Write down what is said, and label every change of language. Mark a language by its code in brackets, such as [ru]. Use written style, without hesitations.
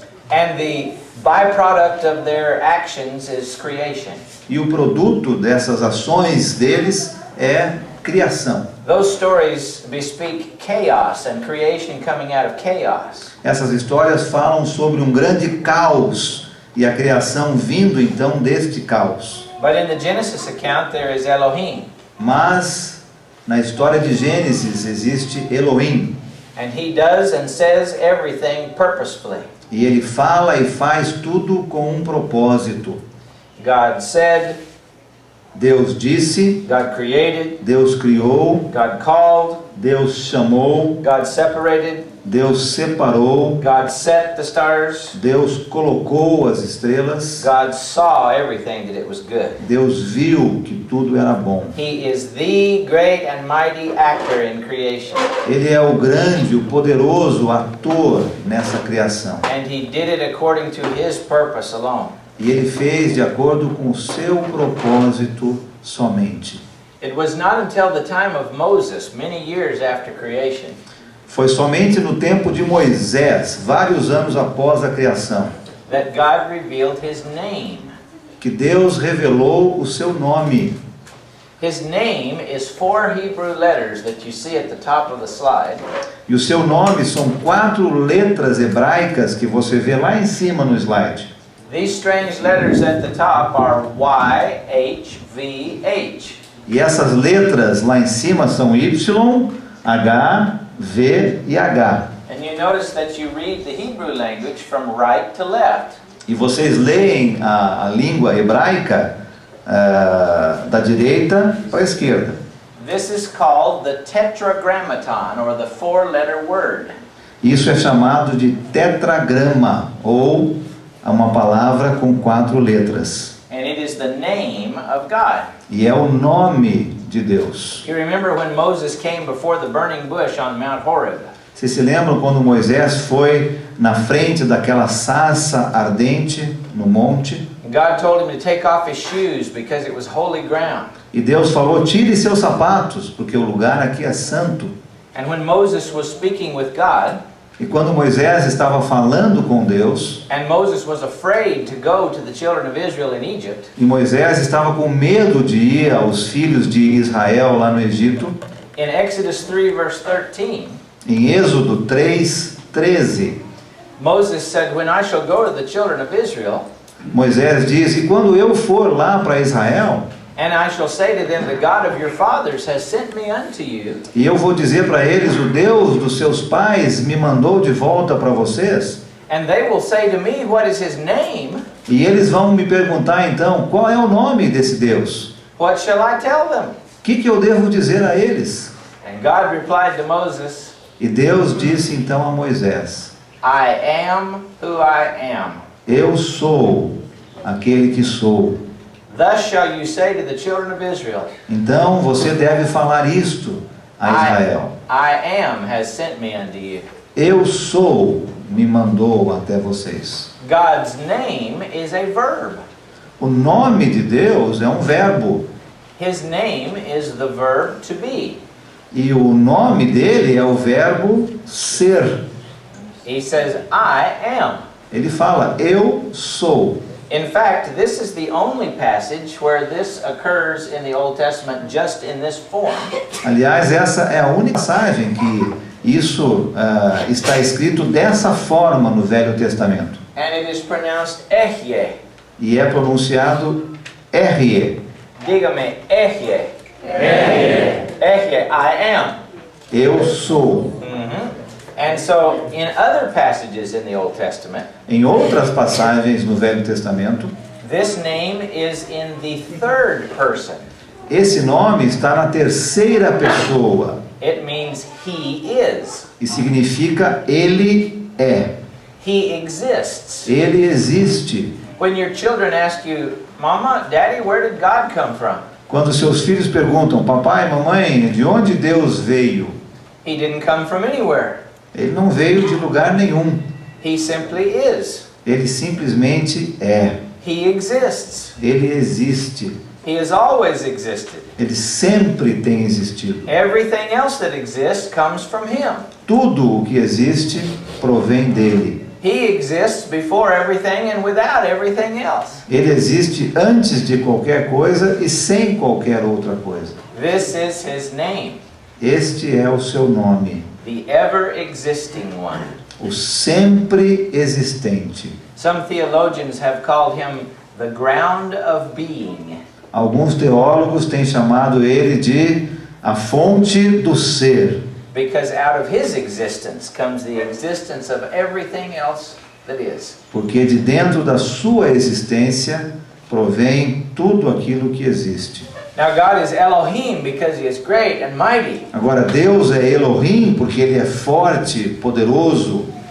[en] And the byproduct of their actions is creation. [pt] E o produto dessas ações deles é criação. [en] Those stories bespeak chaos and creation coming out of chaos. [pt] Essas histórias falam sobre um grande caos e a criação vindo então deste caos. [en] But in the Genesis account there is Elohim, [pt] Mas na história de Gênesis existe Elohim. [en] and he does and says everything purposefully. [pt] E ele fala e faz tudo com um propósito. [en] God said, [pt] Deus disse, [en] God created, [pt] Deus criou, [en] God called, [pt] Deus chamou, [en] God separated, [pt] Deus separou, [en] God set the stars, [pt] Deus colocou as estrelas, [en] God saw everything that it was good. [pt] Deus viu que tudo era bom. [en] He is the great and mighty actor in creation, [pt] Ele é o grande, o poderoso ator nessa criação. [en] and he did it according to his purpose alone. [pt] E ele fez de acordo com o seu propósito somente. [en] It was not until the time of Moses, many years after creation, [pt] Foi somente no tempo de Moisés, vários anos após a criação, [en] that God revealed his name. [pt] que Deus revelou o seu nome. [en] His name is 4 Hebrew letters that you see at the top of the slide. [pt] E o seu nome são 4 letras hebraicas que você vê lá em cima no slide. [en] These strange letters at the top are Y, H, V, H. [pt] E essas letras lá em cima são Y, H, V e H. [en] And you notice that you read the Hebrew language from right to left. [pt] E vocês leem a língua hebraica da direita para a esquerda. [en] This is called the tetragrammaton, or the 4-letter word. [pt] Isso é chamado de tetragrama, ou uma palavra com 4 letras. [en] And it is the name of God. [pt] E é o nome de Deus. [en] You remember when Moses came before the burning bush on Mount Horeb? [pt] Vocês se lembram quando Moisés foi na frente daquela sarça ardente no monte? [en] God told him to take off his shoes because it was holy ground. [pt] E Deus falou, tire seus sapatos, porque o lugar aqui é santo. [en] And when Moses was speaking with God, [pt] E quando Moisés estava falando com Deus, [en] and Moses was afraid to go to the children of Israel in Egypt, [pt] e Moisés estava com medo de ir aos filhos de Israel lá no Egito, [en] in Exodus 3 verse 13, [pt] em Êxodo 3:13, [en] Moses said, when I shall go to the children of Israel, [pt] Moisés diz, e quando eu for lá para Israel, [en] and I shall say to them, the God of your fathers has sent me unto you, [pt] e eu vou dizer para eles, o Deus dos seus pais me mandou de volta para vocês, [en] and they will say to me, what is his name? [pt] e eles vão me perguntar então, qual é o nome desse Deus? [en] What shall I tell them? [pt] O que eu devo dizer a eles? [en] And God replied to Moses, [pt] E Deus disse então a Moisés, [en] I am who I am. [pt] eu sou aquele que sou. [en] Thus shall you say to the children of Israel, [pt] Então você deve falar isto a Israel. [en] I am has sent me unto you. [pt] Eu sou me mandou até vocês. [en] God's name is a verb. [pt] O nome de Deus é um verbo. [en] His name is the verb to be. [pt] E o nome dele é o verbo ser. [en] He says, I am. [pt] Ele fala, eu sou. [en] In fact, this is the only passage where this occurs in the Old Testament just in this form. [pt] Aliás, essa é a única passagem que isso está escrito dessa forma no Velho Testamento. [en] And it is pronounced Ehyeh. [pt] E é pronunciado R-E. [en] Dígame, Ehyeh. Ehyeh, I am. [pt] Eu sou. [en] And so, in other passages in the Old Testament, [pt] Em outras passagens no Velho Testamento, [en] this name is in the third person. [pt] esse nome está na terceira pessoa [en] It means he is. [pt] e significa ele é. [en] He exists. [pt] Ele existe. [en] When your children ask you, Mama, Daddy, where did God come from? [pt] Quando seus filhos perguntam, papai, mamãe, de onde Deus veio? [en] He didn't come from anywhere. [pt] Ele não veio de lugar nenhum. [en] He simply is. [pt] Ele simplesmente é. [en] He exists. [pt] Ele existe. [en] He has always existed. [pt] Ele sempre tem existido. [en] Everything else that exists comes from him. [pt] Tudo o que existe provém dele. [en] He exists before everything and without everything else. [pt] Ele existe antes de qualquer coisa e sem qualquer outra coisa. [en] This is his name, [pt] Este é o seu nome, [en] the ever-existing one. [pt] o sempre existente. [en] Some theologians have called him the ground of being. [pt] Alguns teólogos têm chamado ele de a fonte do ser, [en] Because out of his existence comes the existence of everything else that is. [pt] porque de dentro da sua existência provém tudo aquilo que existe. [en] Now God is Elohim because he is great and mighty, [pt] Agora, Deus é Elohim porque ele é forte, poderoso,